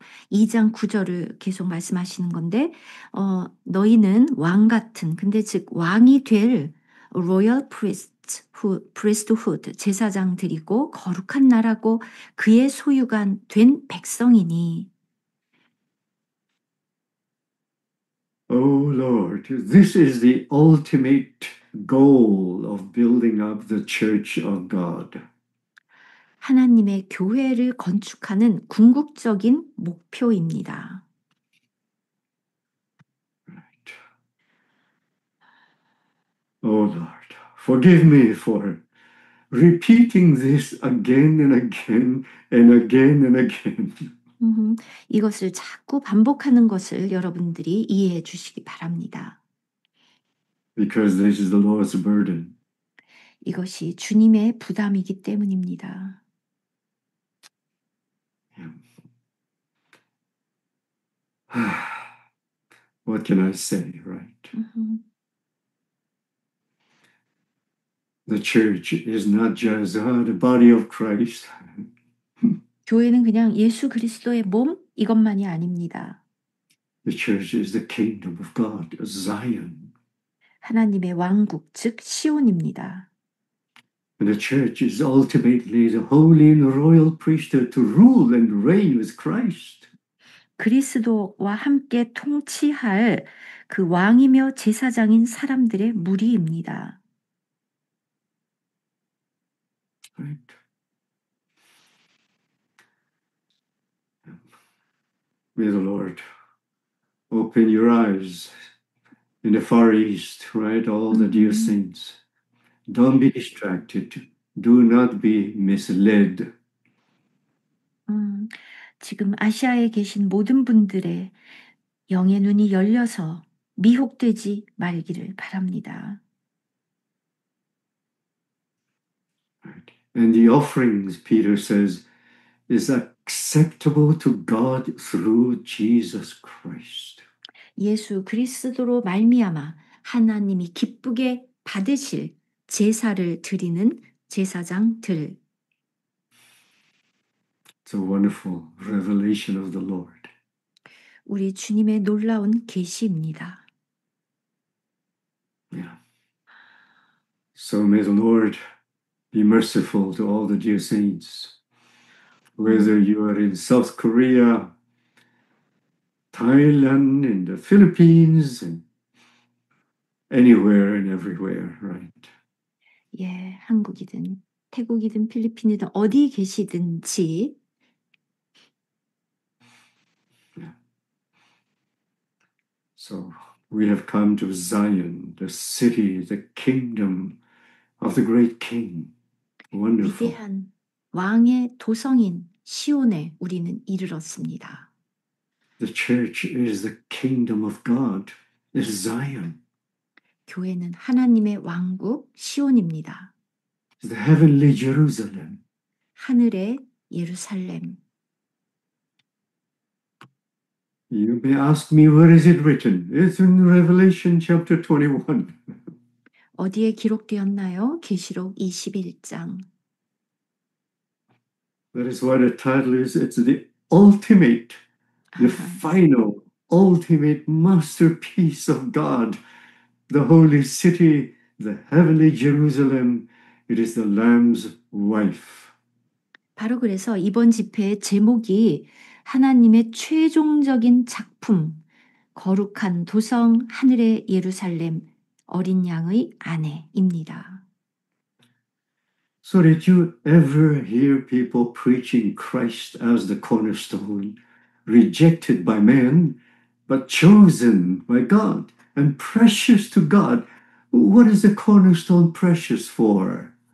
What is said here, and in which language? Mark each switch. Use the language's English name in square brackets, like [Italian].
[Korean] 2장 9절을 계속 말씀하시는 건데 너희는 왕 같은 근데 즉 왕이 될 [English] royal priesthood [Korean] 제사장들이고 거룩한 나라고 그의 소유가 된 백성이니 [English] Oh Lord, this is the ultimate goal of building up the church of God. [Korean] 하나님의 교회를 건축하는 궁극적인 목표입니다. [English] Right. Oh Lord, forgive me for repeating this again and again and again and again. [Korean] 이것을 자꾸 반복하는 것을 여러분들이 이해해 주시기 바랍니다. [English] Because this is the Lord's burden. [Korean] 이것이 주님의 부담이기 때문입니다. [English] What can I say, right? The church is not just the body of Christ. [Korean] 교회는 그냥 예수 그리스도의 몸 이것만이 아닙니다. [English] The church is the kingdom of God, Zion. [Korean] 하나님의 왕국, 즉 시온입니다. [English] And the church is ultimately the holy and royal priesthood to rule and reign with Christ. [Korean] 그리스도와 함께 통치할 그 왕이며 제사장인 사람들의 무리입니다. [English] Right? May the Lord open your eyes in the Far East, right? All the dear saints. Don't be distracted. Do not be misled. [Korean] 지금 아시아에 계신 모든 분들의 영의 눈이 열려서 미혹되지 말기를 바랍니다. [English] Right. And the offerings, Peter says, is acceptable to God through Jesus Christ. [Korean] 예수 그리스도로 말미암아 하나님이 기쁘게 받으실 제사를 드리는 제사장들. [English] It's a wonderful revelation of the Lord. [Korean] 우리 주님의 놀라운 계시입니다. [English] Yeah. So may the Lord be merciful to all the dear saints. Whether you are in South Korea, Thailand, in the Philippines, and anywhere and everywhere, right? [Korean] 예, 한국이든 태국이든 필리핀이든 어디 계시든지 [English] So we have come to Zion, the city, the kingdom of the great King. Wonderful. [Korean] 위대한 왕의 도성인 시온에 우리는 이르렀습니다. [English] The church is the kingdom of God, is Zion. [Korean] 교회는 하나님의 왕국 시온입니다. [English] The heavenly Jerusalem. [Korean] 하늘의 예루살렘. [English] You may ask me, where is it written? It's in Revelation chapter 21. [Korean] 어디에 기록되었나요? 계시록 21장. [English] That is why the title is, it's the ultimate, the final, ultimate masterpiece of God, the holy city, the heavenly Jerusalem. It is the Lamb's wife. [Korean] 바로 그래서 이번 집회의 제목이 하나님의 최종적인 작품, 거룩한 도성 하늘의 예루살렘 어린 양의 아내입니다. [English] So did you ever hear people preaching Christ as the cornerstone, rejected by men, but chosen by God and precious to God? What is the cornerstone precious for?